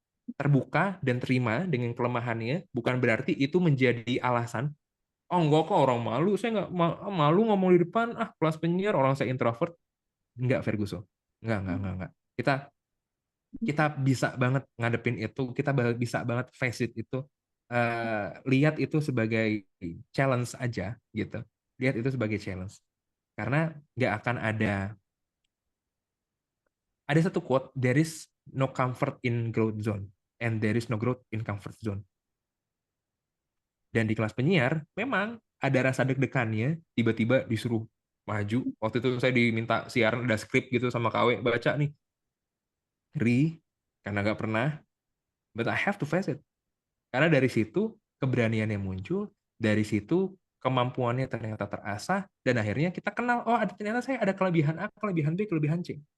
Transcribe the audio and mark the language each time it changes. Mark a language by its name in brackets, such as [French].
[Indonesian] Terbuka dan terima dengan kelemahannya bukan berarti itu menjadi alasan, oh enggak kok orang malu, saya nggak malu ngomong di depan, kelas penyiar orang saya introvert. Enggak, Ferguson. Enggak. Kita bisa banget ngadepin itu, kita bisa banget face it itu, lihat itu sebagai challenge aja gitu. Lihat itu sebagai challenge. Karena nggak akan ada satu quote, [English] there is no comfort in growth zone and there is no growth in comfort zone. [Indonesian] Dan di kelas penyiar memang ada rasa deg-degannya, tiba-tiba disuruh maju. Waktu itu saya diminta siaran ada skrip gitu sama KW, baca nih. Karena nggak pernah, [English] but I have to face it. [Indonesian] Karena dari situ keberaniannya muncul, dari situ kemampuannya ternyata terasah, dan akhirnya kita kenal, ternyata saya ada kelebihan A, kelebihan B, kelebihan C.